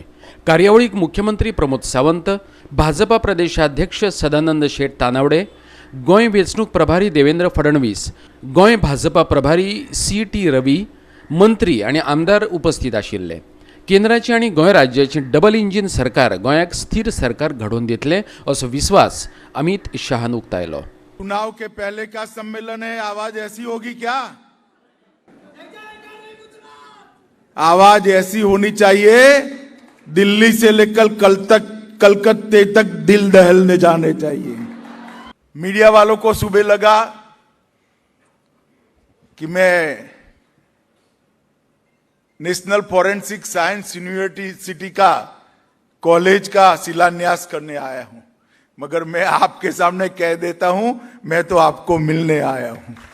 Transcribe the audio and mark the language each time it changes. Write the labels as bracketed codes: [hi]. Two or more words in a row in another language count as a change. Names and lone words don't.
[kok] कार्यावळीक मुख्यमंत्री प्रमोद सावंत, भाजपा प्रदेशाध्यक्ष सदानंद शेट तानावडे, गोंय वेंचणूक प्रभारी देवेंद्र फडणवीस, गोंय भाजपा प्रभारी CT रवी, मंत्री आनी आमदार उपस्थित आशिल्ले. केंद्राची आनी गोंय राज्याची [en] double engine [kok] सरकार गोंयाक स्थिर सरकार घडोवन दितले असो विश्वास अमित शाहान उक्तायलो. [hi] चुनाव के पहले का सम्मेलन है, आवाज ऐसी होगी क्या? आवाज ऐसी होनी चाहिए दिल्ली से लेकर कलकत्ते तक दिल दहलने जाने चाहिए. मीडिया वालों को सुबह लगा कि मैं नेशनल फॉरेंसिक साइंस यूनिवर्सिटी का कॉलेज का शिलान्यास करने आया हूं, मगर मैं आपके सामने कह देता हूं मैं तो आपको मिलने आया हूं.